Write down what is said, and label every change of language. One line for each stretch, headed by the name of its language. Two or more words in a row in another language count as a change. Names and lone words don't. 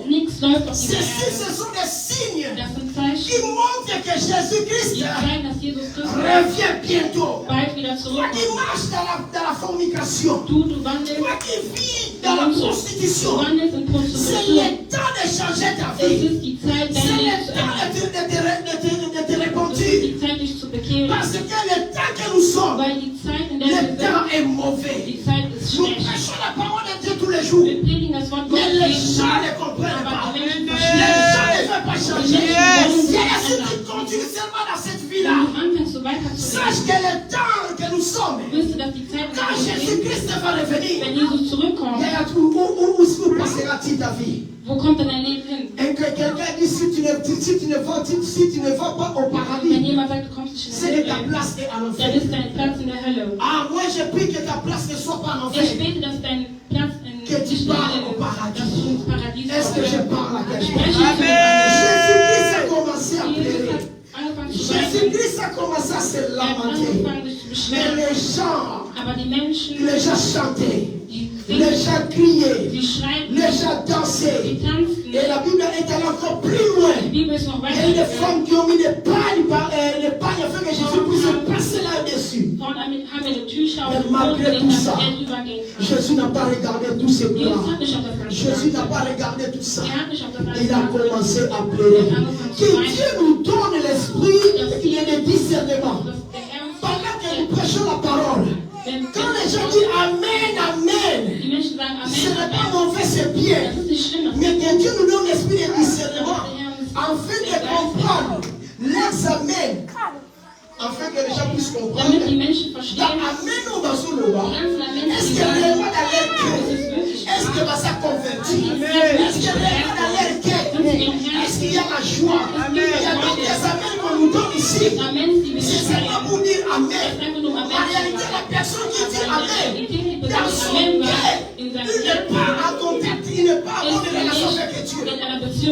German: Nichts läuft auf dieser
French: Ceci,
German: Erde.
French: ce sont des signes
German: Das sind
French: qui
German: Zeichen,
French: montrent que Jésus-Christ
German: die zeigen, dass Jesus Christus
French: revient bientôt.
German: bald wieder
French: Toi qui
German: zurückkommt.
French: marches dans la fornication,
German: Du wandelst,
French: toi qui vis dans la
German: du
French: prostitution,
German: wandelst in
French: c'est
German: Prostitution.
French: le temps de changer ta
German: Es
French: vie.
German: ist die Zeit,
French: C'est
German: dein Leben
French: le
German: zu
French: temps
German: ändern.
French: de te
German: Es ist
French: repentir.
German: die Zeit, dich zu bekehren.
French: Parce que le temps que nous sommes,
German: Weil die Zeit, in der wir
French: le temps
German: sind,
French: est mauvais.
German: die Zeit ist
French: Nous
German: schlecht.
French: prêchons la parole de Dieu tous les jours.
German: Wir predigen das Wort
French: Mais
German: Gottes
French: les
German: jeden
French: gens
German: Tag.
French: ne comprennent pas.
German: Aber die Menschen
French: Les
German: verstehen
French: gens ne
German: nicht.
French: veulent pas
German: Die
French: changer.
German: Menschen wollen sich
French: Et
German: nicht
French: si tu
German: ändern.
French: continues seulement dans cette
German: Wenn
French: vie-là,
German: du anfängst, so weiter zu
French: sache
German: leben,
French: que le temps que nous sommes,
German: wirst du, dass die Zeit, in der
French: quand
German: wir sind,
French: Jésus-Christ va revenir,
German: wenn Jesus zurückkommt,
French: où passera-t-il ta vie?
German: wo kommt denn dein Leben hin?
French: Et que quelqu'un dit si tu ne vas pas au
German: Wenn
French: paradis,
German: jemand sagt, du kommst nicht in
French: c'est
German: den
French: que ta
German: Himmel,
French: place est en
German: dann
French: enfer.
German: ist dein Platz in der Hölle.
French: Ah, moi je prie que ta place ne soit pas en
German: Ich
French: enfer.
German: bete, dass dein Platz in
French: Que tu
German: nicht in der
French: parles
German: Hölle
French: au
German: ist,
French: paradis.
German: dass du ins Paradies
French: Est-ce que je
German: kommst.
French: parle à
German: Ich
French: quelqu'un?
German: spreche zu
French: Jésus-Christ a commencé à
German: Jesus
French: pleurer.
German: hat angefangen zu weinen.
French: Jésus-Christ a commencé à se
German: Er hat
French: lamenter.
German: angefangen, sich zu
French: Mais
German: beschweren.
French: les gens
German: Aber die Menschen,
French: chantaient,
German: die
French: les
German: singen,
French: gens criaient,
German: die schreien,
French: les gens dansaient.
German: die tanzen.
French: Et la Bible est allée encore plus loin.
German: Die Bibel ist noch
French: Il y a des
German: weiter.
French: femmes qui ont mis des pagnes afin que Jésus puisse passer là-dessus.
German: Frauen haben eine Tücher
French: Mais
German: und
French: malgré
German: Boden,
French: tout
German: dass
French: ça,
German: er drüber gehen kann.
French: Jésus n'a pas regardé tous ces
German: Jesus
French: plans.
German: hat nicht auf das Ganze
French: Jésus n'a
German: geachtet.
French: pas regardé tout ça.
German: Er hat nicht auf das Ganze
French: Il a
German: geachtet.
French: commencé à pleurer. Que Dieu nous donne l'esprit et le discernement.
German: Dass der Herr uns
French: Pendant que nous prêchons la parole,
German: wenn
French: quand les gens disent Amen, Amen,
German: die Menschen sagen
French: ce
German: Amen,
French: n'est pas
German: Amen,
French: mauvais ce c'est bien.
German: Das ist nicht schlimm.
French: Mais que Dieu nous donne l'esprit de discernement afin de comprendre l'examen, afin que les gens puissent comprendre.
German: Damit die Menschen verstehen,
French: Amen ou Basouloba. Est-ce que réellement dans leur cœur, est-ce que ça convertit? Est-ce que réellement dans leur cœur, est-ce qu'il y a la joie? Il y a donc des amens qu'on nous donne ici. C'est seulement pour dire Amen. En réalité, la personne qui dit Amen, dans son cœur, il n'est pas en contact, il n'est pas en bonne relation avec Dieu.